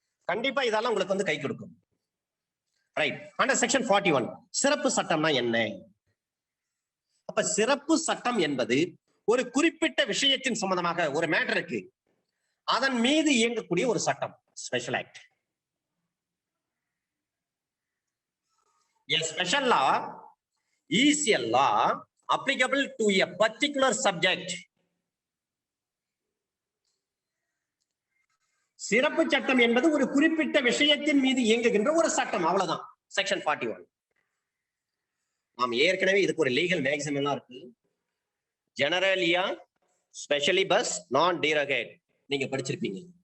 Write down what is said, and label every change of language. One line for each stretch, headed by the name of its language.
Tamil: கண்டிப்பா இதெல்லாம் உங்களுக்கு வந்து கை கொடுக்கும். ரைட். அண்டர் செக்ஷன் 41 சிறப்பு சட்டம்னா என்ன? அப்ப சிறப்பு சட்டம் என்பது ஒரு குறிப்பிட்ட விஷயத்தின் சம்பந்தமாக ஒரு மேட்டருக்கு அதன் மீது இயங்கக்கூடிய ஒரு சட்டம், special act.
English: A special law is a law applicable to a particular subject.
Tamil: சிறப்பு சட்டம் என்பது ஒரு குறிப்பிட்ட விஷயத்தின் மீது இயங்குகின்ற ஒரு சட்டம், அவ்வளவுதான். செக்ஷன் 41. நாம் ஏற்கனவே இதுக்கு ஒரு லீகல் மேக்ஸிமம் எல்லாம் இருக்கு. ஜெனரலியா, ஸ்பெஷலி பஸ், நான் டீரோகேட், நீங்க படிச்சிருப்பீங்க.